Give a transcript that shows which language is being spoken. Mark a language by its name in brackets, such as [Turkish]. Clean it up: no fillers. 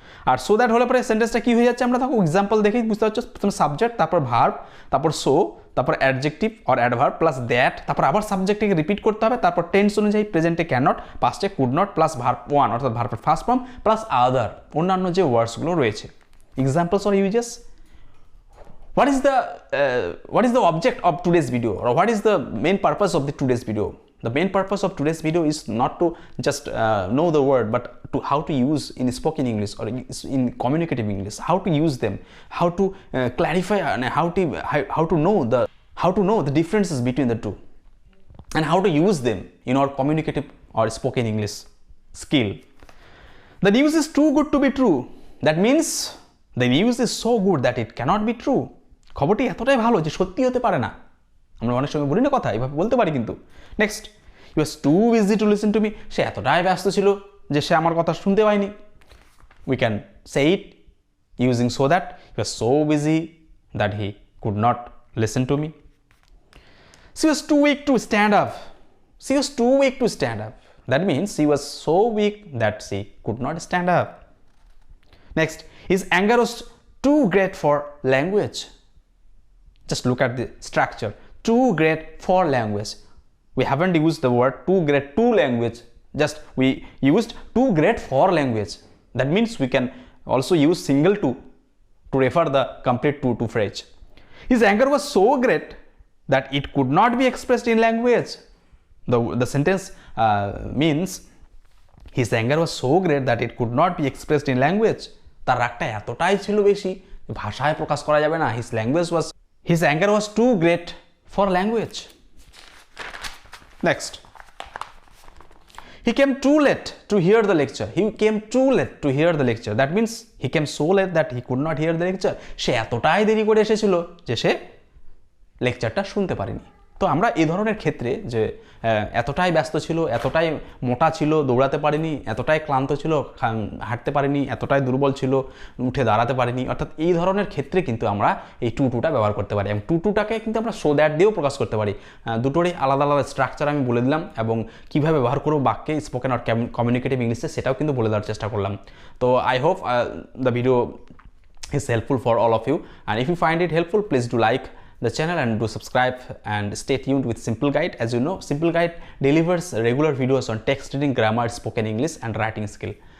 [Bangla] আর so that হলে পরে সেন্টেন্সটা কী হয়ে যাচ্ছে, আমরা দেখো এক্সাম্পল দেখেই বুঝতে পারছো। প্রথমে সাবজেক্ট, তারপর ভার্ব, তারপর সো, তারপর adjective or adverb plus that, তারপর আবার সাবজেক্টকে রিপিট করতে হবে, তারপর টেন্স অনুযায়ী প্রেজেন্টে cannot, পাস্টে could not plus verb one অর্থাৎ ভার্বের ফার্স্ট ফর্ম প্লাস আদার অন্যান্য যে ওয়ার্ডসগুলো রয়েছে। Examples or uses, [English] what is the object of today's video, or what is the main purpose of the today's video? The main purpose of today's video is not to just know the word, but to how to use in spoken English or in communicative English, how to use them, how to clarify, and how to know the differences between the two, and how to use them in our communicative or spoken English skill. The news is too good to be true. That means the news is so good that it cannot be true. [Bangla] খবরটি এতটাই ভালো যে সত্যি হতে পারে না। আমরা অনেক সময় বলি না কথা, এইভাবে বলতে পারি কিন্তু। Next, [English] He was too busy to listen to me. [Bangla] সে এতটাই ব্যস্ত ছিল যে সে আমার কথা শুনতে পায়নি। [English] We can say it using so that he was so busy that he could not listen to me. She was too weak to stand up. She was too weak to stand up. That means she was so weak that she could not stand up. Next, his anger was too great for language. Just look at the structure. Too great for language. We haven't used the word too great to language. Just we used too great for language. That means we can also use single to refer the complete to phrase. His anger was so great that it could not be expressed in language. The sentence means his anger was so great that it could not be expressed in language. [Bangla] তার রাগটা এতটাই ছিল বেশি ভাষায় প্রকাশ করা যাবে না। [English] His anger was too great for language. Next, he came too late to hear the lecture. He came too late to hear the lecture. That means he came so late that he could not hear the lecture. [Bangla] সে এতটাই দেরি করে এসেছিল যে সে লেকচারটা শুনতে পারিনি। তো আমরা এই ধরনের ক্ষেত্রে যে এতটাই ব্যস্ত ছিল, এতটাই মোটা ছিল, দৌড়াতে পারেনি, এতটাই ক্লান্ত ছিল, হাঁটতে পারেনি, এতটাই দুর্বল ছিল, উঠে দাঁড়াতে পারেনি, অর্থাৎ এই ধরনের ক্ষেত্রে কিন্তু আমরা এই টুটা ব্যবহার করতে পারি। এবং টুটাকে কিন্তু আমরা সো দ্যাট দিয়েও প্রকাশ করতে পারি। দুটোরই আলাদা আলাদা স্ট্রাকচার আমি বলে দিলাম, এবং কীভাবে ব্যবহার করবো বাক্যে, স্পোকেন আর কমিউনিকেটিভ ইংলিশে সেটাও কিন্তু বলে দেওয়ার চেষ্টা করলাম। [English] তো I hope the video is helpful for all of you, and if you find it helpful, please do like the channel and do subscribe and stay tuned with Simple Guide. As you know, Simple Guide delivers regular videos on text reading, grammar, spoken English and writing skill.